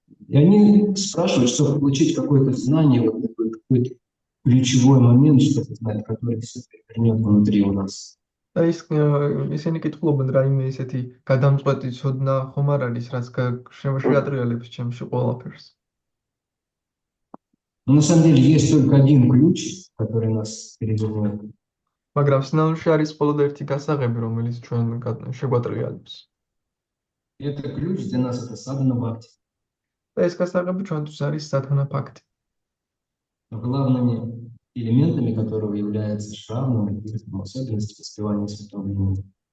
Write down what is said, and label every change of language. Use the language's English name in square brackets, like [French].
[Russian] И они спрашивают, чтобы получить какое-то знание, вот такой какой-то ключевой момент, чтобы знать, который все перевернет внутри у нас. [Georgian] და ისინი კითხულობენ, რაიმე ისეთი გადამწყვეტი ცოდნა ხომ არ არის, რაც შეატრიალებს ჩემში ყველაფერს. [Russian] Но на самом деле есть только один ключ, который нас перевернет. [Georgian] მაგრამ სინამდვილეში არის მხოლოდ ერთი გასაღები, რომელიც ჩვენ შეგვატრიალებს. [Russian] И это ключ для нас, это садхана бхакти. [Georgian] და ეს გასაღები ჩვენთვის არის სათანა ფაქტი. [Russian] Но главными элементами которого является шравна, особенности воспевания святого имени.